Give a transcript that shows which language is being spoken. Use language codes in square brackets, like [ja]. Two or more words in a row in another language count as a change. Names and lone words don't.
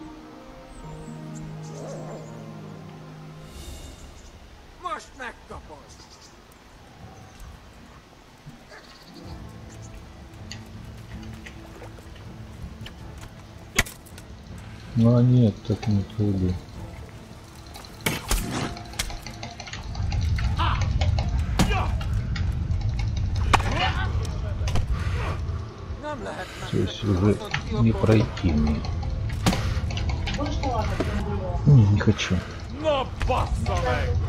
[hu] Most megkapod! [ru] ну нет, так не пойду. [hu] Nem lehet [ru] То есть уже не пройти мне. Не хочу. [en] No bastard!